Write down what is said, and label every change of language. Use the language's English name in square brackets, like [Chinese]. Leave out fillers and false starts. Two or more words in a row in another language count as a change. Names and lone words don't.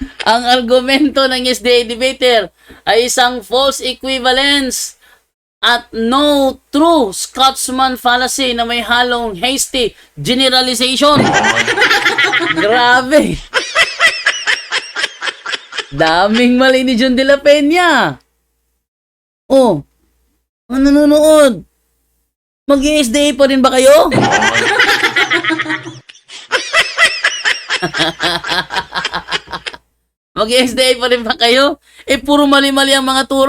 [Filipino] Ang argumento ng SDA debater ay isang [English] false equivalence [Filipino] at [English] no true Scotsman fallacy [Filipino] na may halong [English] hasty generalization. [Filipino] Grabe. Daming mali ni John de la Peña. Oh, ang nanonood. Mag-SDA pa rin ba kayo? Mag-SDA pa rin ba kayo? Puro mali-mali ang mga turo.